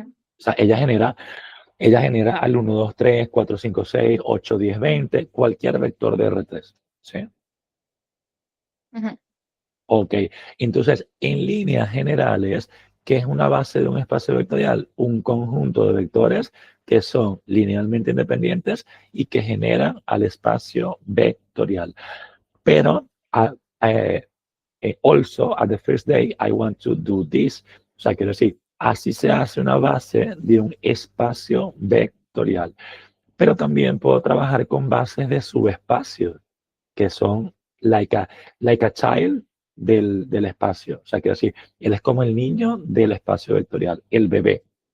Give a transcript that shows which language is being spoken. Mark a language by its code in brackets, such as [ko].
[es] O sea, ella genera al 1, 2, 3, 4, 5, 6, 8, 10, 20, cualquier vector de R3. ¿Sí? ujú. Ok. Entonces, en líneas generales, ¿qué es una base de un espacio vectorial? Un conjunto de vectores que son linealmente independientes y que generan al espacio vectorial. [en] Pero, also, at the first day, I want to do this. [es] O sea, quiero decir, así se hace una base de un espacio vectorial. Pero también puedo trabajar con bases de subespacio, que son [en] like a child [es] del espacio. O sea, quiero decir, él es como el niño del espacio vectorial, el bebé.